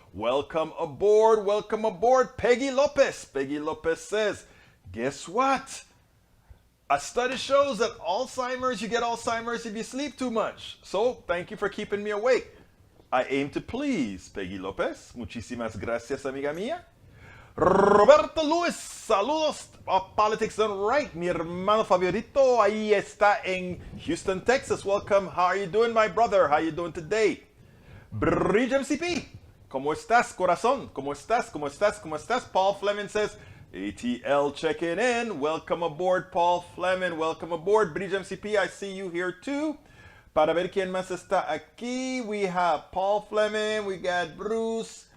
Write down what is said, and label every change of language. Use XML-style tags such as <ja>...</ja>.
<en>Welcome aboard, Peggy Lopez. Peggy Lopez says, guess what? A study shows that you get Alzheimer's if you sleep too much. So, thank you for keeping me awake. I aim to please, Peggy Lopez.</en> <es>Muchísimas gracias, amiga mía. Roberto Luis, saludos a Politics Done Right. Mi hermano favorito, ahí está en Houston, Texas.</es> <en>Welcome. How are you doing, my brother? How are you doing today?</en> <es>Bridge MCP, ¿cómo estás, corazón? ¿Cómo estás?</es> <en>Paul Fleming says, ATL checking in. Welcome aboard, Paul Fleming. Welcome aboard, Bridge MCP. I see you here too.</en> <es>Para ver quién más está aquí,</es> <en>we have Paul Fleming, we got Bruce.</en>